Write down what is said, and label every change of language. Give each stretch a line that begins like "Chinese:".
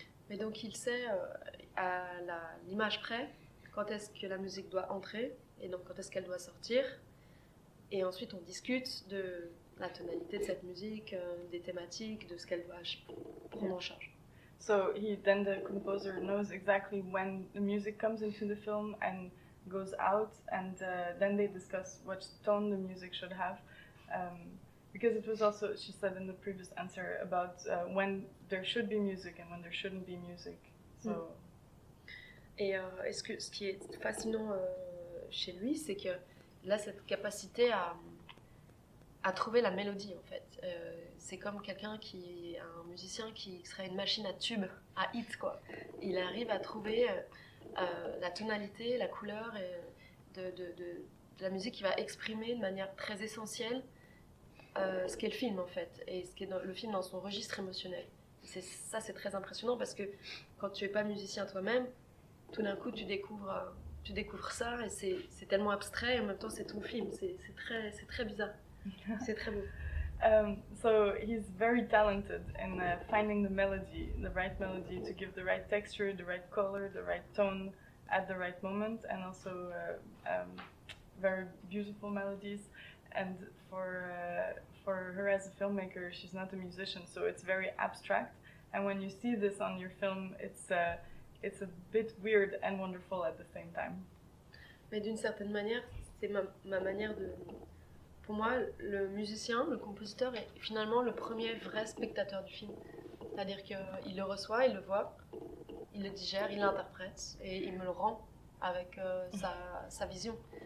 French: Mais donc il sait à l'image près quand est-ce que la musique doit entrer et donc quand est-ce qu'elle doit sortir. Et ensuite on discute de la tonalité de cette musique, des thématiques, de ce qu'elle doit prendre en charge.
English: So then the composer knows exactly when the music comes into the film and goes out, and then they discuss what tone the music should have. Because it was also, she said in the previous answer, about when there should be music and when there shouldn't be music. So.
French: Et ce qui est fascinant chez lui, c'est que là, cette capacité à trouver la mélodie, en fait. C'est comme quelqu'un un musicien qui serait une machine à tube, à hit, quoi. Il arrive à trouver la tonalité, la couleur de la musique qui va exprimer de manière très essentielle ce qu'est le film, en fait, et ce qu'est le film dans son registre émotionnel. Ça, c'est très impressionnant parce que quand tu n'es pas musicien toi-même, tout d'un coup, tu découvres ça et c'est tellement abstrait et en même temps, c'est ton film. C'est très bizarre. C'est très beau.
English: So he's very talented in finding the right melody to give the right texture, the right color, the right tone at the right moment, and also very beautiful melodies. And for her as a filmmaker, she's not a musician, so it's very abstract. And when you see this on your film, it's a bit weird and wonderful at the same time.
French: Mais d'une certaine manière, c'est ma manière de... Pour moi, le musicien, le compositeur est finalement le premier vrai spectateur du film. C'est-à-dire qu'il le reçoit, il le voit, il le digère, il l'interprète et il me le rend avec sa vision.